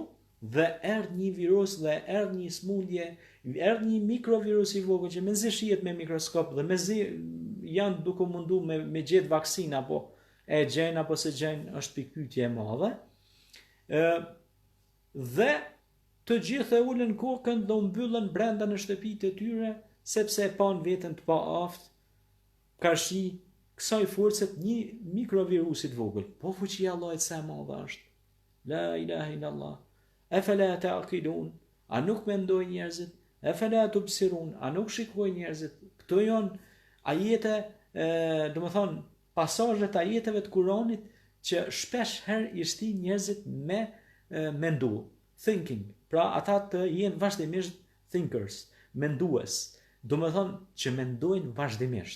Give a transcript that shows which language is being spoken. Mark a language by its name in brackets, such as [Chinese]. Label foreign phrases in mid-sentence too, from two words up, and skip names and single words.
[Albanian] Dhe erdh një virus dhe erdh një smundje, erdh një mikrovirus i vogël që mezi shihet me mikroskop dhe mezi janë duke mundu me gjetë vaksinë apo e gjejnë apo se gjejnë është pikpyetje e madhe. Dhe të gjithë e ulën kokën dhe u mbyllën brenda në shtëpitë e tyre sepse e pan veten të paaft karshi kësaj forcet një mikrovirusit vogël. Po fuqia e Allahut sa e madhe është. [Arabic] لا إله إلا الله. أفلا تعقلون, [Albanian] a nuk mendojnë njerëzit? [Arabic] أفلا تبصرون, [Albanian] a nuk shikojnë njerëzit? Këto janë ajete, domethënë pasazhet ajeteve të Kuranit që shpesh herë i shtin njerëzit me mendu, thinking. Pra ata të jenë vazhdimisht thinkers, mendues, domethënë që mendojnë vazhdimisht.